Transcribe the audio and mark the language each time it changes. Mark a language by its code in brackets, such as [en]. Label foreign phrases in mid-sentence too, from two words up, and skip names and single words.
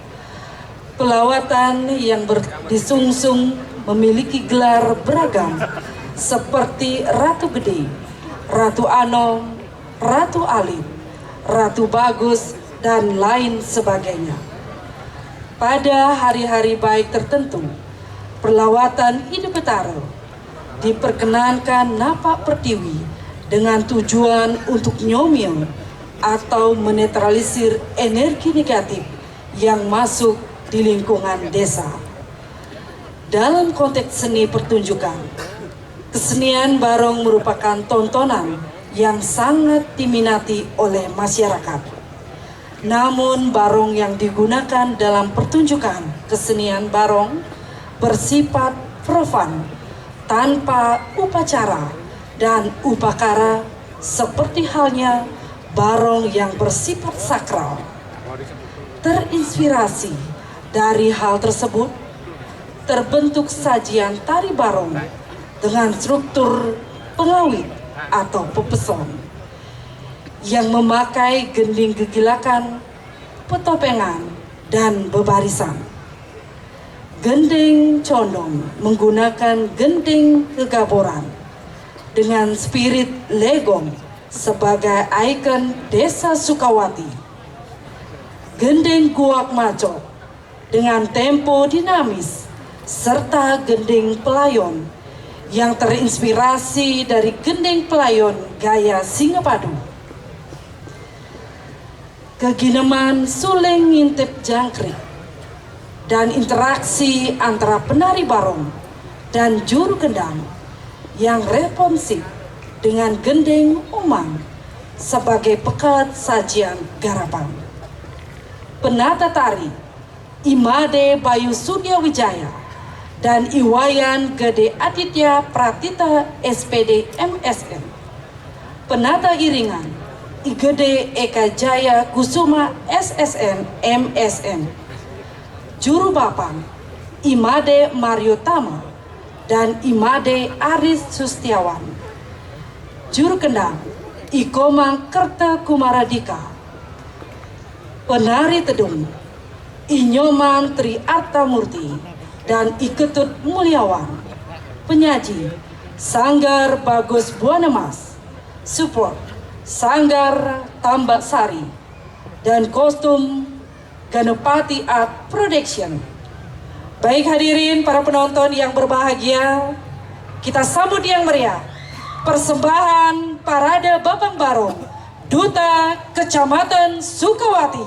[id] Pelawatan yang disungsung memiliki gelar beragam seperti Ratu Gede, Ratu Anom, Ratu Alit, Ratu Bagus, dan lain sebagainya. Pada hari-hari baik tertentu, perlawatan Ide Betara diperkenankan napak pertiwi dengan tujuan untuk nyomil atau menetralisir energi negatif yang masuk di lingkungan desa. Dalam konteks seni pertunjukan, kesenian Barong merupakan tontonan yang sangat diminati oleh masyarakat. Namun Barong yang digunakan dalam pertunjukan kesenian Barong bersifat profan, tanpa upacara dan upakara, seperti halnya Barong yang bersifat sakral. Terinspirasi dari hal tersebut, terbentuk sajian tari Barong dengan struktur pengawit atau pepeson yang memakai gending gegilakan, petopengan, dan bebarisan. Gending Condong menggunakan gending kegaboran dengan spirit legong sebagai ikon Desa Sukawati. Gending Guak Maco dengan tempo dinamis serta gending pelayon yang terinspirasi dari gending pelayon gaya Singapadu. Kegineman suling ngintip jangkrik dan interaksi antara penari barong dan juru gendang yang responsif dengan gending umang sebagai pekat sajian garapan. Penata tari Imade Bayu Surya Wijaya dan Iwayan Gede Aditya Pratita SPD MSN. Penata iringan Igede Eka Jaya Kusuma SSN MSN. Juru bapang Imade Mario Tama dan Imade Aris Sustiawan. Juru kendang Ikomang Kerta Kumaradika. Penari tedung Inyoman Tri Artamurti dan Iketut Mulyawan. Penyaji Sanggar Bagus Buanamas. Support Sanggar Tambak Sari dan kostum Ganapati Art Production. Baik hadirin para penonton yang berbahagia, kita sambut yang meriah persembahan Parade Babang Barong Duta Kecamatan Sukawati.